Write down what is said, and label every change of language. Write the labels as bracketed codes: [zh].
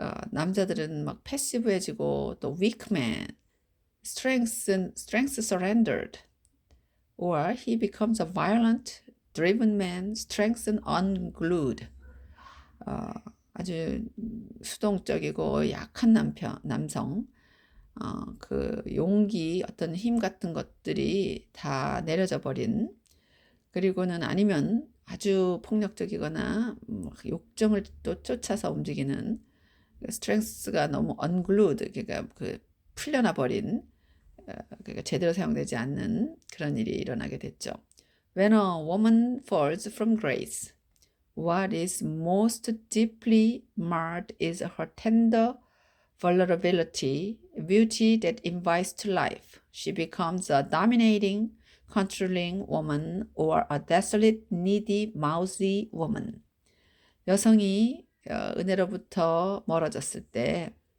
[ko] 남자들은 막 패시브해지고 또 [en] weak man, strength surrendered, or he becomes a violent, driven man, strength unglued. [ko] 아주 수동적이고 약한 남성, 그 용기, 어떤 힘 같은 것들이 다 내려져 버린, 그리고는 아니면 아주 폭력적이거나 욕정을 또 쫓아서 움직이는 스트렝스가 너무 unglued, 그러니까 그 풀려나 버린, 그러니까 제대로 사용되지 않는 그런 일이 일어나게 됐죠. [en] When a woman falls from grace, what is most deeply marred is her tender vulnerability, beauty that invites to life. She becomes a dominating, controlling woman or a desolate, needy, mousy woman. [ko] 여성이 은혜로부터 멀어졌을 때